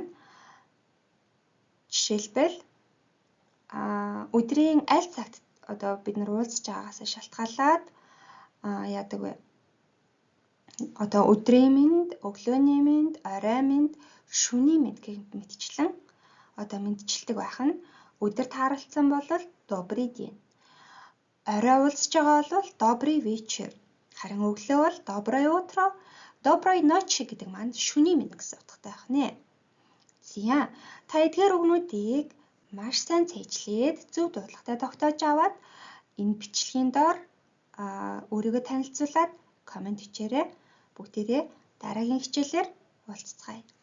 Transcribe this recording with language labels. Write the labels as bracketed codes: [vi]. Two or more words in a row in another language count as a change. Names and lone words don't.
[mn] Жишээлбэл өдрийн аль цагт одоо бид нар уулзж байгаагаас шалтгаалаад яадаг вэ? Одоо өдрийн мэнд, өглөөний мэнд, орой мэнд, шөнийн мэнд гэх мэтчлэн одоо мэдчилдэг байх нь өдөр тааралцсан бол [ru] добрый день. [mn] Орой уулзж байгаа бол [ru] добрый вечер. [mn] Харин өглөө бол [ru] доброе утро, доброй ночи [mn] гэдэг маань шөнийн мэнд гэсэн утгатай байх нэ. За та эдгээр үгнүүдийг маш сайн цээжлээд зөв дуудлагатай тогтоож аваад энэ бичлэгийн доор өөрийгөө танилцуулаад комент бичээрэй. Бүгдээрээ дараагийн хичээлээр уулзцгаая.